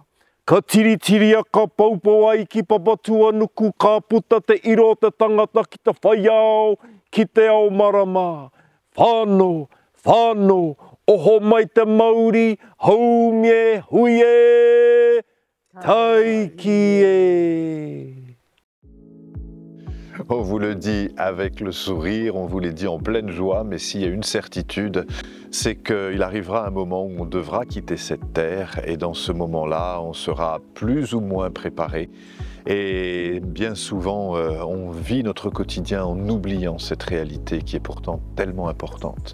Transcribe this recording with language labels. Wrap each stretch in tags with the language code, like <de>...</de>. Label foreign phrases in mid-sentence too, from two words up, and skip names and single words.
<mi>Ka tiritiria, ka paupau ai ki papatua nuku, ka puta te iro te tangata ki te whaiao, ki te ao marama. Whānau, whānau, oho mai te Māori, haumie, huie, taikie.</mi> <fr>On vous le dit avec le sourire, on vous le dit en pleine joie, mais s'il y a une certitude, c'est qu'il arrivera un moment où on devra quitter cette terre et dans ce moment-là, on sera plus ou moins préparé. Et bien souvent, on vit notre quotidien en oubliant cette réalité qui est pourtant tellement importante.</fr>